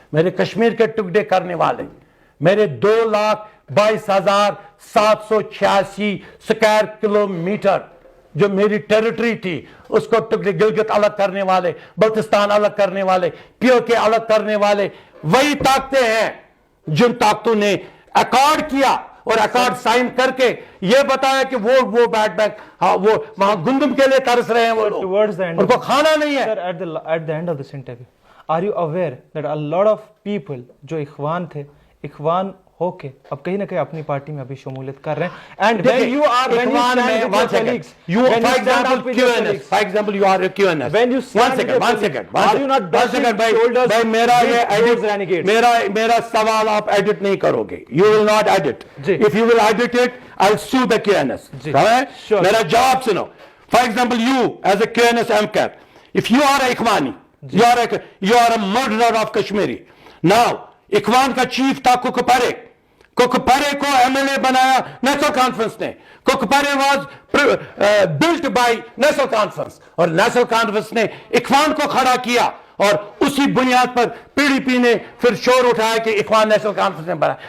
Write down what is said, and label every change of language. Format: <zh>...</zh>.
<hi>मेरे कश्मीर के टुकड़े करने वाले, मेरे 2,22,786 स्क्वायर किलोमीटर जो मेरी टेरिटरी थी उसको टुकड़े, गिलगित अलग करने वाले, बल्तिस्तान अलग करने वाले, POK अलग करने वाले, वही ताकतें हैं जिन ताकतों ने अकॉर्ड किया और अकॉर्ड साइन करके ये बताया कि वो बैट बैक, हाँ वो वहां गुंदम के लिए तरस रहे हैं, वो लोग उनको खाना नहीं है।</hi> <en>Sir, at the end of this interview, are you aware that a lot of people</en> <hi>जो इखवान थे, इखवान होके अब कहीं ना कहीं अपनी पार्टी में अभी शमूलियत कर रहे हैं,</hi> <en>and when you stand with your colleagues, for example you are a QNS, when you stand with your colleagues, are you not brushing shoulders</en> <hi>भाई मेरा ये</hi> <en>with edit, those renegades?</en> <hi>मेरा सवाल आप एडिट नहीं करोगे,</hi> <en>you will not edit,</en> <hi>ji.</hi> <en>if you will edit it I'll sue the QNS, right? Sure.</en> <hi>मेरा जवाब सुनो,</hi> <en>for example you as a QNS MCAT, if you are a Ikhwani, you are a murderer of Kashmiri, now</en> <hi>इखवान का chief था कुकपरे को MLA बनाया national conference ने,</hi> <en>कुकपरे was built by National Conference,</en> <hi>और national conference ने इखवान को खड़ा किया, और उसी बुनियाद पर PDP ने फिर शोर उठाया कि इखवान नेशनल कॉन्फ्रेंस ने बना।</hi>